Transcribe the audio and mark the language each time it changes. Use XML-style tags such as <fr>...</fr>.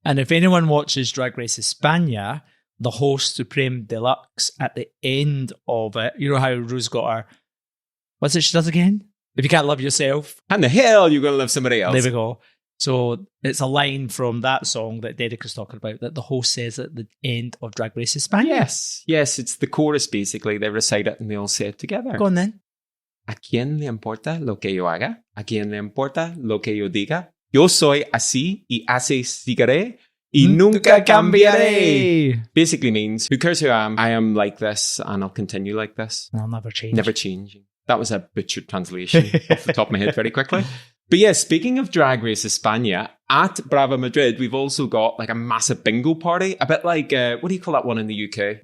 <en>And if anyone watches Drag Race España, the host Supreme Deluxe at the end of it, you know how Rose got her, what's it she does again? If you can't love yourself. How in the hell are you going to love somebody else? There we go. So it's a line from that song that Derek was talking about that the host says at the end of Drag Race España. Yes, it's the chorus basically. They recite it and they all say it together. Go on then.</en> <es>¿A quién le importa lo que yo haga? ¿A quién le importa lo que yo diga? Yo soy así y así seguiré y nunca cambiaré.</es> <en>Basically means, who cares who I am like this and I'll continue like this. I'll never change. Never changing. That was a butchered translation off the top of my head very quickly. But yeah, speaking of Drag Race España, at Brava Madrid, we've also got like a massive bingo party. A bit like, what do you call that one in the UK?</en>